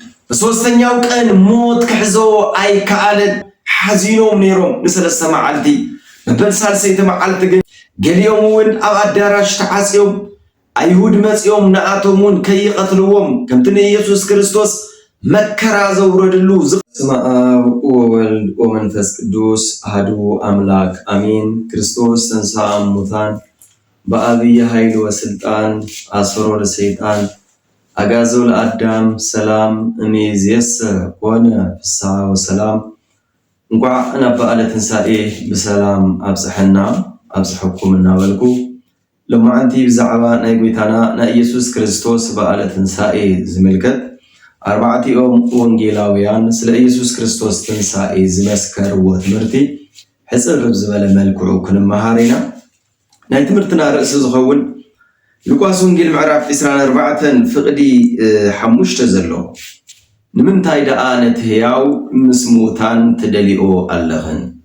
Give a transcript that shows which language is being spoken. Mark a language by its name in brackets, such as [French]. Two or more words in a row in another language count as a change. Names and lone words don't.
[Amharic] በሶስተኛው ቀን [Tigrinya] ሞት ክሕዞ ኣይከኣለን ሓዚኖም ነይሮም ንሰለስተ መዓልቲ በሳልሰይቲ መዓልቲ ግን ገሊኦም እውን ኣብ አዳራሽ ተዓጽዮም አይሁድ መጽዮም ንኣቶም እውን ከይቀትልዎም ከምቲ ኢየሱስ ክርስቶስ መከራ ዘውረድሉ [Geez] በስመ አብ ወወልድ ወመንፈስ ቅዱስ አሐዱ አምላክ አሜን። ክርስቶስ ተንሥአ እሙታን በአብይ ኃይል ወስልጣን አስሮ ለሰይጣን አጋዞ ለአዳም ሰላም እምይእዜሰ ኮነ ፍስሐ ወሰላም። [Tigrinya] እንኳዕ በዓለ ትንሣኤ ብሰላም አብጽሐና አብጽሐኩም እናበልኩ ለማዓንቲ ብዛዕባ ናይ ጎይታና ናይ ኢየሱስ ክርስቶስ በዓለ ትንሣኤ ዝምልከት አርባዕቲኦም ወንጌላውያን ስለ ኢየሱስ ክርስቶስ ትንሣኤ ዝመስከርዎ ትምህርቲ ሕፅር ዝበለ መልክዑ ክንመሃር ኢና። ናይ ትምህርትና ርእሲ ዝኸውን ሉቃስ ወንጌል ምዕራፍ 24 ፍቅዲ 5 ዘሎ ንምንታይ ደኣ ነቲ ሕያው ምስ ሙታን ትደሊኦ ኣለኽን?